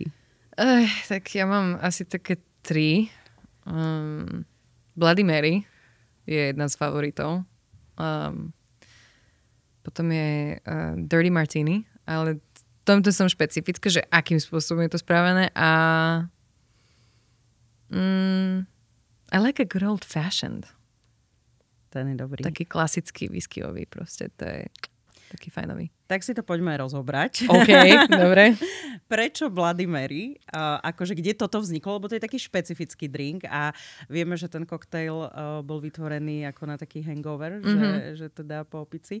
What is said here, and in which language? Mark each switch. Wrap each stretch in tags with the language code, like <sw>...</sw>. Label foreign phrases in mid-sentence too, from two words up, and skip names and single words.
<sk>Tak ja mám asi také 3. Bloody Mary je jedna z favoritov. Potom je Dirty Martini, ale tomto som špecifická, že akým spôsobom je to spravené.</sk> <en>A I like a good old fashioned.</en> <sk>Ten je dobrý. Taký klasický whiskyový proste, to je taký fajnový. Tak si to poďme rozobrať. OK, dobre. Prečo Bloody Mary? Akože kde toto vzniklo? Lebo to je taký špecifický drink a vieme, že ten koktejl bol vytvorený ako na taký hangover, že teda po opici.</sk>